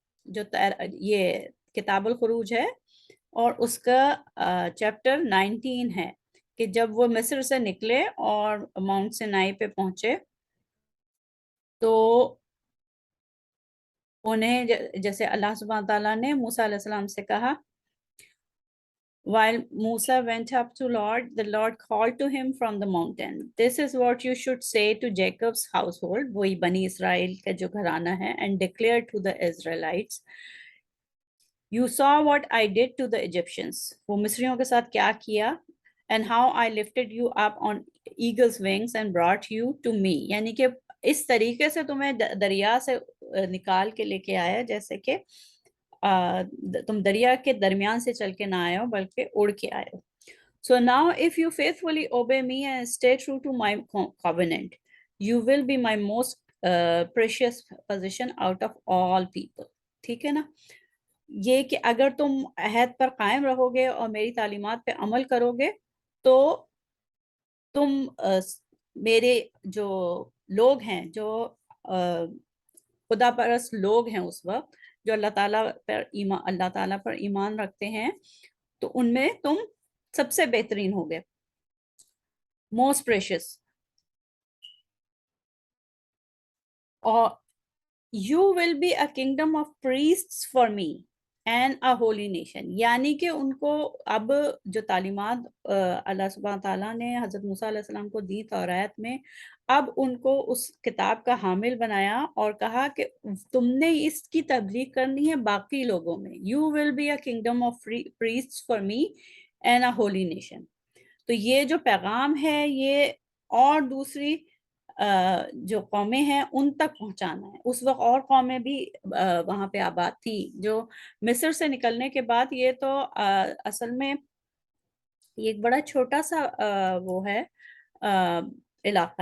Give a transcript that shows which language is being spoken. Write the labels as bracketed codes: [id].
[ur] جو یہ کتاب الخروج ہے اور اس کا چیپٹر 19 ہے کہ جب وہ مصر سے نکلے اور ماؤنٹ سینائی پہ پہنچے تو انہیں جیسے اللہ سبحانہ تعالیٰ نے موسیٰ علیہ السلام سے کہا [en] while Musa went up to Lord, the Lord called to him from the mountain. This is what you should say to Jacob's household, [ur] وہی بنی اسرائیل کا جو گھرانہ ہے, [en] and declare to the Israelites, you saw what I did to the Egyptians. [ur] وہ مصریوں کے ساتھ کیا کیا, [en] and how I lifted you up on eagle's wings and brought you to me. [ur] یعنی کہ اس طریقے سے تمہیں دریا سے نکال کے لے کے آیا جیسے کہ تم دریا کے درمیان سے چل کے نہ آئے ہو بلکہ اڑ کے آئے ہو. [en] So now if you faithfully obey me and stay true to my covenant, you will be my most precious possession out of all people. [ur] ٹھیک ہے نا. یہ کہ اگر تم عہد پر قائم رہو گے اور میری تعلیمات پہ عمل کرو گے تو تم میرے جو لوگ ہیں، جو خدا پرست لوگ ہیں اس وقت، جو اللہ تعالیٰ پر ایمان رکھتے ہیں، تو ان میں تم سب سے بہترین ہوگے، [en] Most precious. [ur] اور [en] you will be a kingdom of priests for me and a holy nation. [ur] یعنی کہ ان کو اب جو تعلیمات اللہ سبحانہ تعالیٰ نے حضرت موسیٰ علیہ السلام کو دی تورات میں، اب ان کو اس کتاب کا حامل بنایا اور کہا کہ تم نے اس کی تبلیغ کرنی ہے باقی لوگوں میں. [en] You will be a kingdom of priests for me and a holy nation. [ur] تو یہ جو پیغام ہے یہ اور دوسری جو قومیں ہیں ان تک پہنچانا ہے. اس وقت اور قومیں بھی وہاں پہ آباد تھیں جو مصر سے نکلنے کے بعد. یہ تو اصل میں یہ ایک بڑا چھوٹا سا وہ ہے علاقہ.